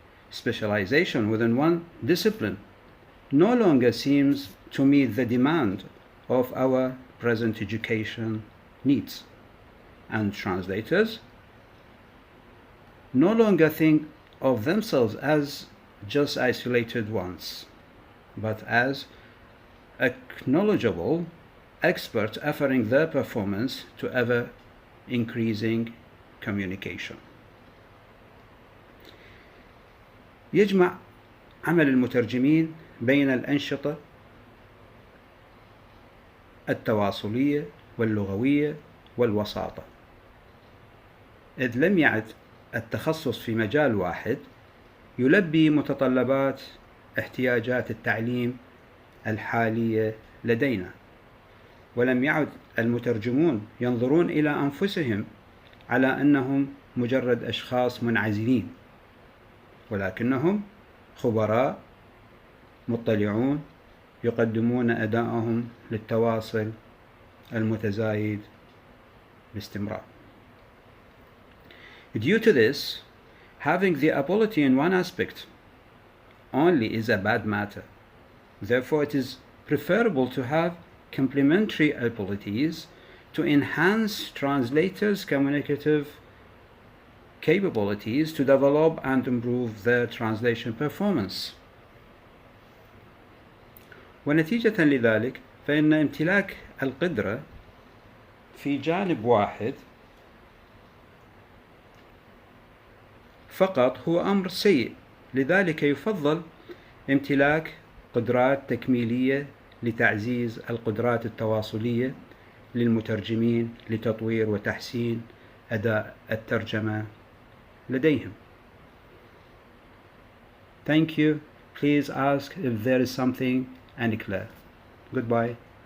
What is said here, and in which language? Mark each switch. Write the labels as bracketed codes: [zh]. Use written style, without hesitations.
[en] Specialization within one discipline no longer seems to meet the demand of our present education needs, and translators no longer think of themselves as just isolated ones, but as acknowledgeable experts offering their performance to ever increasing communication. [ar] يجمع عمل المترجمين بين الأنشطة التواصلية واللغوية والوساطة، إذ لم يعد التخصص في مجال واحد يلبي متطلبات احتياجات التعليم الحالية لدينا. ولم يعد المترجمون ينظرون إلى أنفسهم على أنهم مجرد أشخاص منعزلين، ولكنهم خبراء مطلعون يقدمون أداءهم للتواصل المتزايد باستمرار. [en] Due to this, having the ability in one aspect only is a bad matter. Therefore, it is preferable to have complementary abilities to enhance translators' communicative capabilities to develop and improve their translation performance. [ar] ونتيجة لذلك فإن امتلاك القدرة في جانب واحد فقط هو أمر سيء، لذلك يفضل امتلاك قدرات تكميلية لتعزيز القدرات التواصلية للمترجمين لتطوير وتحسين أداء الترجمة لديهم. [en] Thank you. Please ask if there is something unclear. Goodbye.